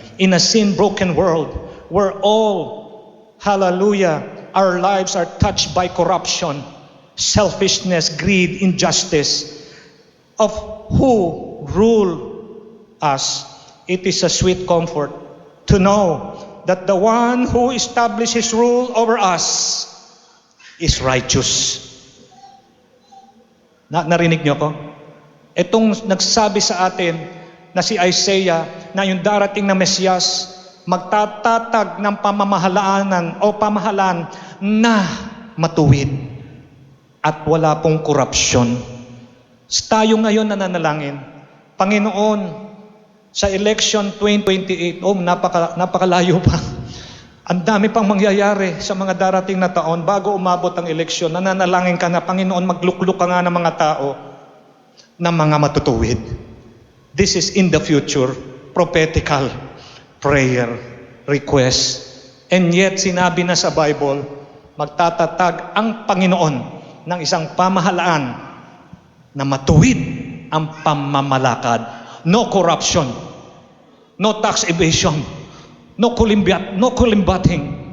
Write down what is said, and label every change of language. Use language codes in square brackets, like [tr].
[en] In a sin-broken world, where all, hallelujah, our lives are touched by corruption, selfishness, greed, injustice, of who rule us, it is a sweet comfort to know that the one who establishes rule over us is righteous. [tl] Narinig niyo ko? Itong nagsabi sa atin na si Isaiah na yung darating na Mesiyas magtatatag ng pamahalaan na matuwid at wala pong korupsyon. Tayo ngayon nananalangin, Panginoon, sa election 2028, napakalayo pa. Ang dami pang mangyayari sa mga darating na taon bago umabot ang eleksyon. Nananalangin ka na, Panginoon, maglukluk ka nga ng mga tao na mga matutuwid. [en] This is in the future, prophetical prayer request. And yet, [tl] sinabi na sa Bible, magtatatag ang Panginoon ng isang pamahalaan na matuwid ang pamamalakad. [en] No corruption, no tax evasion, no kulimbating.